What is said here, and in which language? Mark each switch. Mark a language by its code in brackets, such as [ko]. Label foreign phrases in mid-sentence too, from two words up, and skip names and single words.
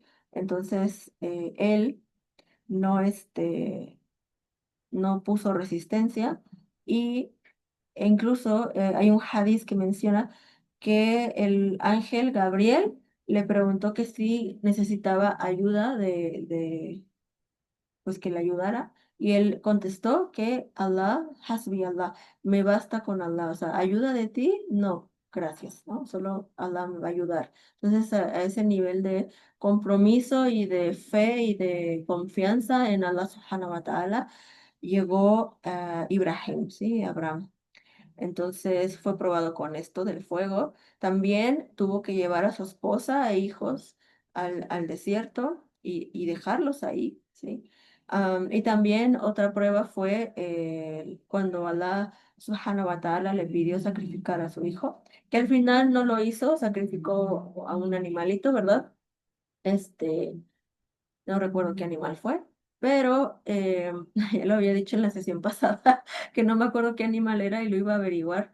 [es] Entonces él no, no puso resistencia y e incluso hay un hadiz que menciona que el ángel Gabriel le preguntó que si necesitaba ayuda pues que le ayudara. Y él contestó que Allah, [ar] حسبي الله, [es] me basta con Allah. O sea, ayuda de ti, no, gracias, ¿no? Solo Allah me va a ayudar. Entonces, a ese nivel de compromiso y de fe y de confianza en Allah [ar] سبحانه وتعالى [es] llegó Ibrahim, ¿sí? Abraham. Entonces fue probado con esto del fuego. También tuvo que llevar a su esposa e hijos al desierto y dejarlos ahí, ¿sí? Y también otra prueba fue cuando Allah [ar] سبحانه وتعالى [es] le pidió sacrificar a su hijo, que al final no lo hizo, sacrificó a un animalito, ¿verdad? Este, no recuerdo qué animal fue, pero ya lo había dicho en la sesión pasada, que no me acuerdo qué animal era y lo iba a averiguar.